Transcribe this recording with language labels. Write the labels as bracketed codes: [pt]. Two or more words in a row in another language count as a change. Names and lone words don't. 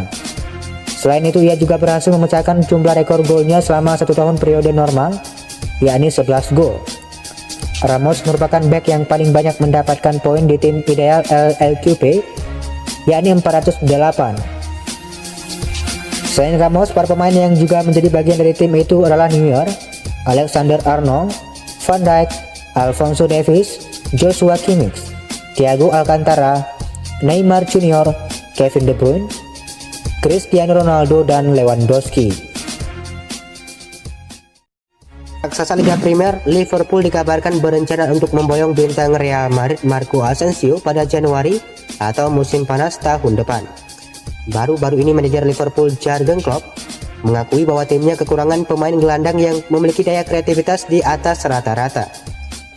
[id] Selain itu, ia juga berhasil memecahkan jumlah rekor golnya selama 1 tahun periode normal, yakni 11 gol. Ramos merupakan bek yang paling banyak mendapatkan poin di tim ideal LAQP, yakni 408. Selain Ramos, para pemain yang juga menjadi bagian dari tim itu adalah Neuer, Alexander-Arnold, Van Dijk, Alphonso Davies, Joshua Kimmich, Thiago Alcantara, Neymar Jr., Kevin De Bruyne, Cristiano Ronaldo, dan Lewandowski. Raksasa Liga Premier, Liverpool dikabarkan berencana untuk memboyong bintang Real Madrid Marco Asensio pada Januari atau musim panas tahun depan. Baru-baru ini manajer Liverpool Jurgen Klopp mengakui bahwa timnya kekurangan pemain gelandang yang memiliki daya kreativitas di atas rata-rata.